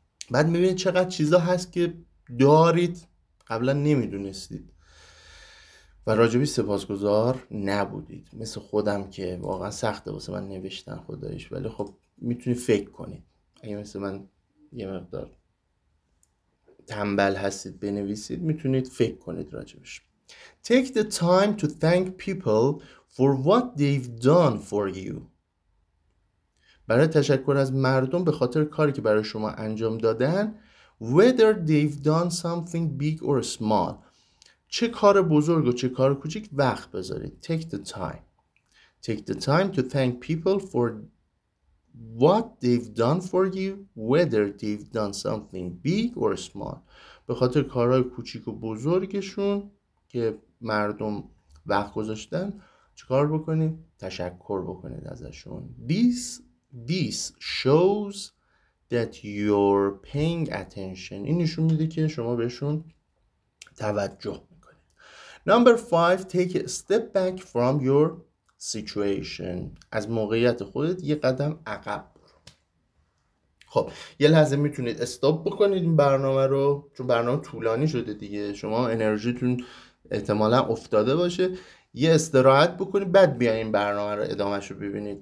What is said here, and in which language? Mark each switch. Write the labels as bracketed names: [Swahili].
[Persian] بعد میبینید چقدر چیزا هست که دارید قبلا نمیدونستید و راجبش سپاسگزار نبودید. مثل خودم که واقعا سخته واسه من نوشتن خدایش، ولی خب میتونید فکر کنید. اگه مثل من یه مقدار تنبل هستید بنویسید، میتونید فکر کنید راجبش. [English] Take the time to thank people for what they've done for you. [Persian] برای تشکر از مردم به خاطر کاری که برای شما انجام دادن، [English] whether they've done something big or small. [Persian] چه کار بزرگ و چه کار کوچیک وقت بذارید. [English] Take the time. Take the time to thank people for what they've done for you, whether they've done something big or small. [Persian] به خاطر کارهای کوچیک و بزرگشون که مردم وقت گذاشتن چیکار بکنید؟ تشکر بکنید ازشون. [English] This shows that you're paying attention. [Persian] این نشون میده که شما بهشون توجه میکنید. [English] Number 5, take a step back from your situation. [Persian] از موقعیت خودت یه قدم عقب برو. خب یه لحظه میتونید استاپ بکنید این برنامه رو، چون برنامه طولانی شده دیگه، شما انرژیتون احتمالا افتاده باشه، یه استراحت بکنید بعد بیاین این برنامه رو ادامهش رو ببینید.